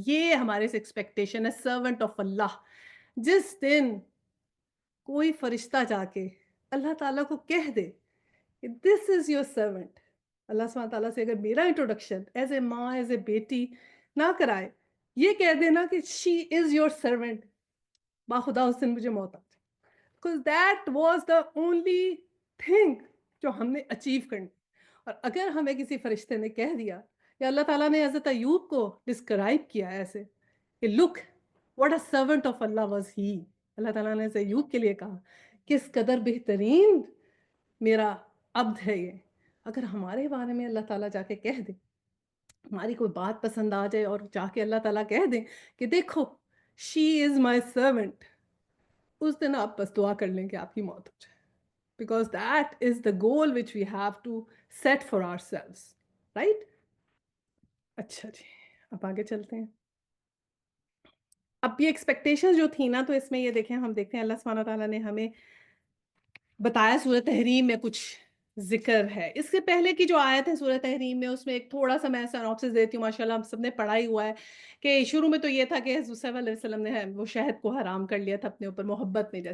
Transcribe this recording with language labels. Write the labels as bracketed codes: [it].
[ur] یہ ہمارے سے ایکسپیکٹیشن ہے سرونٹ آف اللہ. جس دن کوئی فرشتہ جا کے اللہ تعالیٰ کو کہہ دے کہ [en] this is your servant, [ur] اللہ سبحانہ تعالیٰ سے اگر میرا انٹروڈکشن ایز اے ماں، ایز اے بیٹی نہ کرائے، یہ کہہ دینا کہ [en] she is your servant, [ur] باخدا اس دن مجھے موت آ جائے. [en] Because that was the only thing [ur] جو ہم نے اچیو کرنی. اور اگر ہمیں کسی فرشتے نے کہہ دیا، یا اللہ تعالیٰ نے حضرت ایوب کو ڈسکرائب کیا ایسے کہ [en] look what a servant of Allah was he, [ur] اللہ تعالیٰ نے حضرت ایوب کے لیے کہا کس قدر بہترین میرا عبد ہے یہ. اگر ہمارے بارے میں اللہ تعالیٰ جا کے کہہ دے، ہماری کوئی بات پسند آ جائے اور جا کے اللہ تعالیٰ کہہ دیں کہ دیکھو [en] she is my servant, [ur] اس دن آپ بس دعا کر لیں کہ آپ کی موت ہو جائے. [en] Because that is the goal which we have to set for ourselves, right? [ur] اچھا جی، اب آگے چلتے ہیں. اب یہ ایکسپیکٹیشن جو تھی نا، تو اس میں یہ دیکھیں، ہم دیکھتے ہیں اللہ سبحانہ تعالیٰ نے ہمیں بتایا سورہ تحریم میں کچھ ذکر ہے. اس سے پہلے کی جو آیت ہے سورہ تحریم میں، اس میں ایک تھوڑا سا میں سینوپسس دیتی ہوں. ماشاءاللہ ہم سب نے پڑھا ہی ہوا ہے کہ شروع میں تو یہ تھا کہ حضور صلی اللہ علیہ وسلم نے وہ شہد کو حرام کر لیا تھا اپنے اوپر محبت میں.